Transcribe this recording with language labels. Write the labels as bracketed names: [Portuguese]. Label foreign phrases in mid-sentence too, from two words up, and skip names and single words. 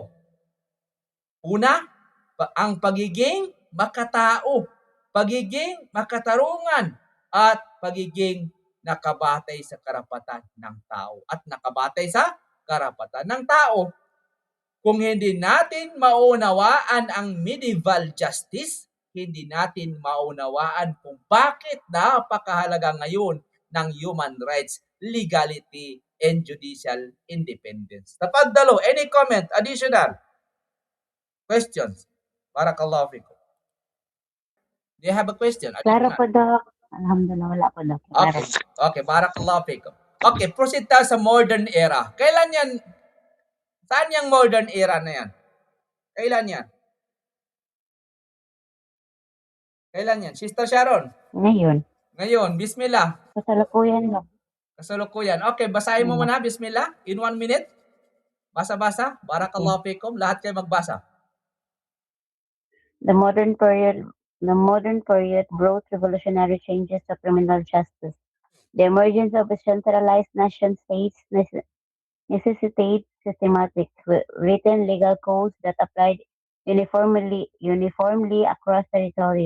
[Filipino] Una, ang pagiging makatao, pagiging makatarungan, at pagiging nakabatay sa karapatan ng tao at nakabatay sa karapatan ng tao. Kung hindi natin maunawaan ang [English] medieval justice, [Filipino] hindi natin maunawaan kung bakit napakahalaga ngayon ng [English] human rights, legality, and judicial independence. Tapadalo, any comment, additional questions? [Arabic] بارك الله فيكم. [English] Do you have a question? [Filipino] Klaro po, Doc. Alhamdulillah, wala po, Doc. Klaro. [Arabic] Okay, بارك الله فيكم. [Filipino] Okay, proceed tayo sa [English] modern era. [Filipino] Kailan yan? Saan yung [English] modern era [Filipino] na yan? Kailan yan? Kailan yan? Sister Sharon? Ngayon, bismillah. Kasalukuyan, Doc. Kasalukuyan. Okay, basahin mo muna, bismillah. [English] In 1 minute. [Filipino] Basa-basa. [Arabic] بارك الله فيكم. [Filipino] Lahat kayo magbasa. [English] The modern period brought revolutionary changes to criminal justice. The emergence of a centralized nation states necessitated systematic, written legal codes that applied uniformly across territories.